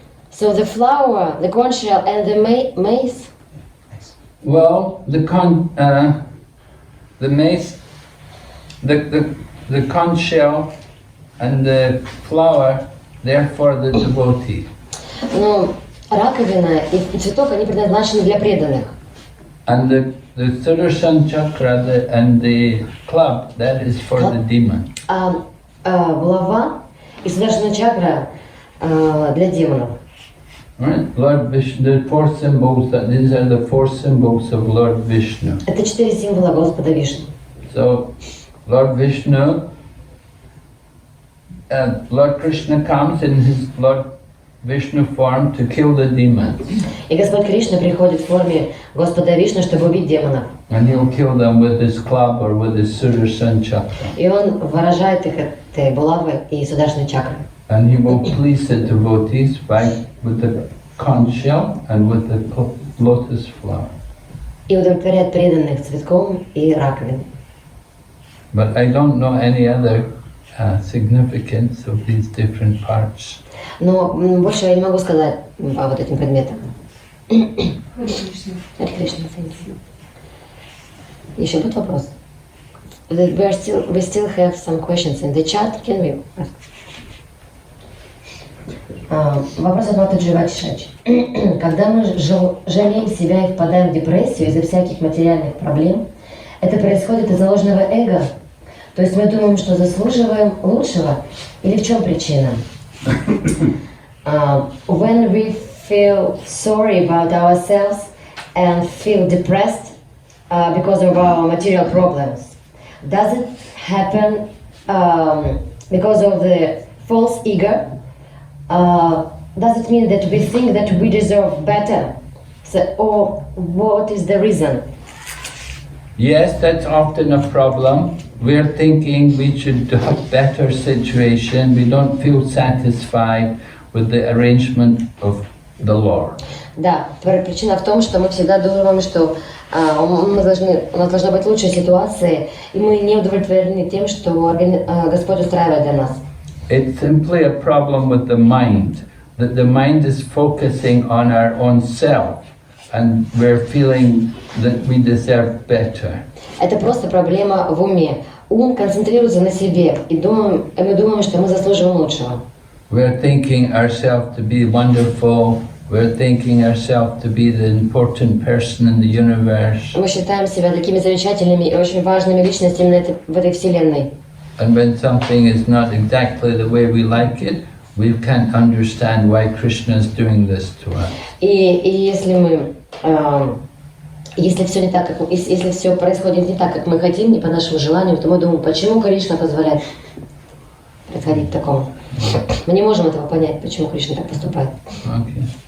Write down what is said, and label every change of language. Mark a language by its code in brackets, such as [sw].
[en] So the flower, the conch shell, and the mace. Well, the mace, the conch shell and the flower, they're for the devotee. [ru] Ну, раковина и цветок, они предназначены для преданных. [en] And the Sudarshan Chakra and the club, that is for the demon. [ru] Булава и Сударшана чакра для демонов. [en] Right? Lord Vishnu, the four symbols, these are the four symbols of Lord Vishnu. [ru] Это 4 символа Господа Вишну. [en] So, Lord Vishnu, Lord Krishna comes in his Lord Vishnu form to kill the demons. [ru] И Господь Кришна приходит в форме Господа Вишну, чтобы убить демонов. [en] And he'll kill them with his club or with his Sudarshan Chakra. [ru] И он выражает их этой булавой и Сударшаной чакрой. [en] And he will please the devotees with the conch shell and with the lotus flower. [ru] И удовлетворяет преданных цветком и раковиной. [en] But I don't know any other significance of these different parts. [ru] Но больше я не могу сказать по вот этим предметам. Харе Кришна, [en] thank you. [ru] Еще будет вопрос? [en] We still have some questions in the chat. Can we ask? [ru] Вопрос от Матаджи Вакшач. Когда мы жалеем себя и впадаем в депрессию из-за всяких материальных проблем, это происходит из-за ложного эго? То есть мы думаем, что заслуживаем лучшего? Или в чем причина? [en] When we feel sorry about ourselves and feel depressed because of our material problems, does it happen because of the false ego? Does it mean that we think that we deserve better? So, or what is the reason? Yes, that's often a problem. We're thinking we should have better situation. We don't feel satisfied with the arrangement of the Lord. [ru] Да, причина в том, что мы всегда думаем, что у нас должна быть лучшая ситуация, и мы не удовлетворены тем, что Господь устраивает для нас. [en] It's simply a problem with the mind, that the mind is focusing on our own self, and we're feeling that we deserve better. [ru] Это просто проблема в уме. Ум концентрируется на себе, и мы думаем, что мы заслуживаем лучшего. [en] We're thinking ourselves to be wonderful. We're thinking ourselves to be the important person in the universe. [ru] Мы считаем себя такими замечательными и очень важными личностями в этой вселенной. [en] And when something is not exactly the way we like it, we can't understand why Krishna is doing this to us. [ru] И если все не так, если все происходит не так, как мы хотим, не по нашему желанию, то мы думаем, почему Кришна позволяет происходить такому. Мы не можем этого понять, почему Кришна так поступает. [en] Okay.